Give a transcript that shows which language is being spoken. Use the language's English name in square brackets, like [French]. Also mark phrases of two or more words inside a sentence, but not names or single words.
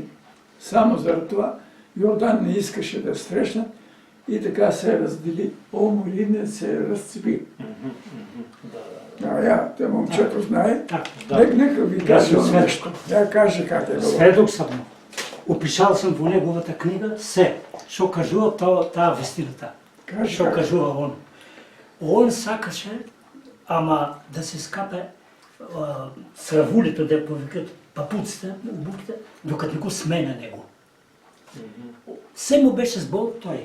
[Bulgarian] Само заради това Йордан не искаше да срещна и така се раздели. Омо Илинден се разцепи. Мгм. Мгм. Да. я, те момчето знае. Так, [Macedonian] Нека ви [Bulgarian] Аз [Macedonian] каже [Bulgarian] съм сведок. нещо. Я каже как е било. сведок съм. [Macedonian] Опишал съм во неговата книга се, што кажува таа вистината. [Bulgarian] Каже [Macedonian] Што [Bulgarian] как. [Macedonian] кажува он. Он сакаше, ама да се скапе сравулито, да повикат папуците, обувките, докато не го сменя него. Се му беше збол тој.